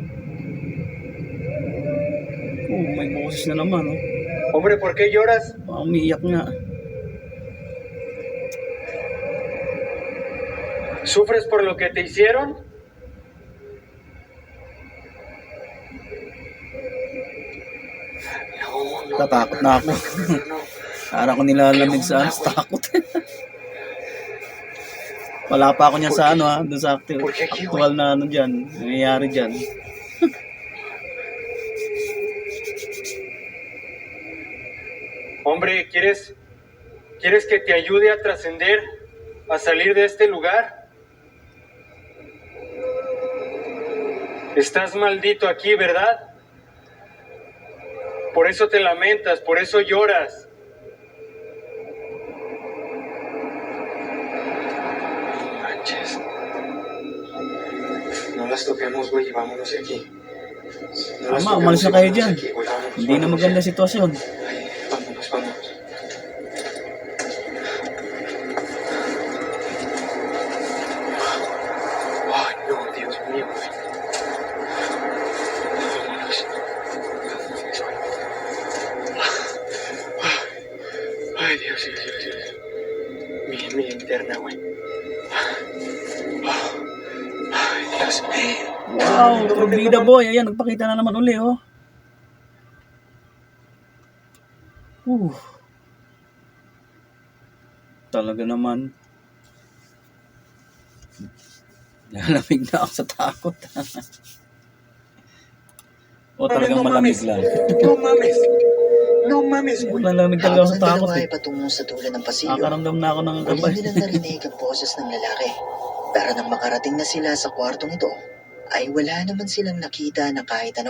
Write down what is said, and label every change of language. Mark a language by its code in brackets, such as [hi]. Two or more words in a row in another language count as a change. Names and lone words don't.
[tl] Oh, may boses na naman, oh. [es] Hombre, ¿por qué lloras? [tl] Umiiyak nga. [es] ¿Sufres por lo que te hicieron? No. [tl] Tatakot na ako. Parang ko nilalamig sa takot. Wala pa ako niyan sa ano ha, doon sa actual na ano dyan, nangyayari dyan. [es] Hombre, ¿quieres que te ayude a trascender, a salir de este lugar? Estás maldito aquí, ¿verdad? Por eso te lamentas, por eso lloras. No manches. No las toquemos, güey, y vámonos de aquí. No las [tl] Tama, [es] toquemos [tl] umalis [es] y [tl] na kayo [es] vámonos [tl] dyan. [es] de aquí, güey, vámonos, [tl] Hindi na [es] vámonos. [tl] maganda sitwasyon. Ay, [es] vámonos. Ay, no, Dios mío, güey. Vámonos. Ay, Dios. Mi linterna, güey. Ay, Dios mío. [tl] Wow, Probida boy, ayan, nagpakita na naman uli, oh. Talaga naman. Nalamig na ako sa takot. O talagang malamig lang. [es] No mames, güey. [tl] Malamig talaga ako Habang sa ang takot dalawa eh. ay patungo sa dulo ng pasilyo, Nakaramdam na ako ng muli gabay. nilang narinig ang boses ng lalaki. Pero nang makarating na sila sa kwartong ito, ay wala naman silang nakita na kahit ano.